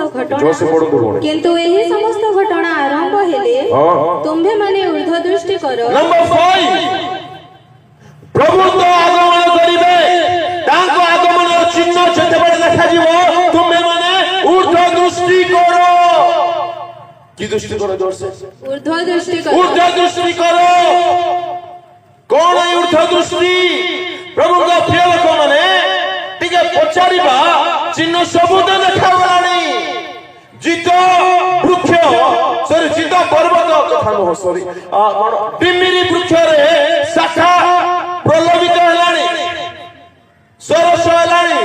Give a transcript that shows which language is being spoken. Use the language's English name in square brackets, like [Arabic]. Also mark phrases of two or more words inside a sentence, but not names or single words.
[Odia] ଜୋରସେ ପଢନ୍ତୁ ଭଉଣୀ। କିନ୍ତୁ ଏହି ସମସ୍ତ ଘଟଣା ଆରମ୍ଭ ହେଲେ ତୁମ୍ଭେମାନେ ଉର୍ଦ୍ଧ୍ୱ ଦୃଷ୍ଟି କର। ନମ୍ବର 5 ପ୍ରଭୁ ତ ଆଗମନ କରିବେ। ତାଙ୍କ ଆଗମନର ଚିହ୍ନ ଯେତେବେଳେ ଦେଖାଯିବ, ତୁମେମାନେ ଉର୍ଦ୍ଧ୍ୱ ଦୃଷ୍ଟି କର। କି ଦୃଷ୍ଟି କରେ ଜୋରସେ? ଉର୍ଦ୍ଧ୍ୱ ଦୃଷ୍ଟି କର। ଉର୍ଦ୍ଧ୍ୱ ଦୃଷ୍ଟି କର। କୋନ ଏଇ ଉର୍ଦ୍ଧ୍ୱ ଦୃଷ୍ଟି? প্রভুଙ୍କ ପ୍ରିୟ ଲୋକମାନେ ଟିକେ ପଚାରିବା, ଚିହ୍ନ ସବୁତ ଦେଖାଗଲାଣି। ଜିତ ବୃକ୍ଷ ଜିତ ପର୍ବତ କଥା ନୁହଁ, ସରି ଡିମିରି ବୃକ୍ଷରେ ଶାଖା ପ୍ରଲୋଭିତ ହେଲାଣି, ସରସ ହେଲାଣି।